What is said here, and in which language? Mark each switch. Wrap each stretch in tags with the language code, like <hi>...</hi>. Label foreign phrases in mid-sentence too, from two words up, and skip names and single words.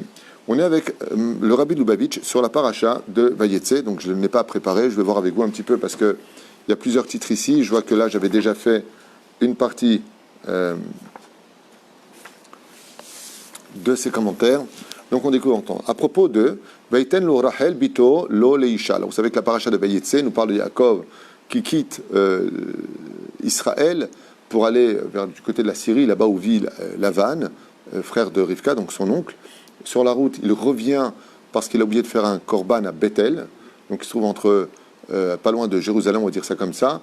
<fr>On est avec le Rabbi Lubavitch sur la paracha de Vayetse, donc je ne l'ai pas préparé, je vais voir avec vous un petit peu parce qu'il y a plusieurs titres ici. Je vois que là j'avais déjà fait une partie de ces commentaires. Donc on découvre en temps. À propos de</fr> <he>ויתן לו רחל בתו לו לאשה.</he> <fr>Alors vous savez que la paracha de Vayetse nous parle de Yaakov qui quitte Israël pour aller du côté de la Syrie, là-bas où vit Lavan, frère de Rivka, donc son oncle. Sur la route, il revient parce qu'il a oublié de faire un korban à Bethel, donc il se trouve entre pas loin de Jérusalem, on va dire ça comme ça.</fr>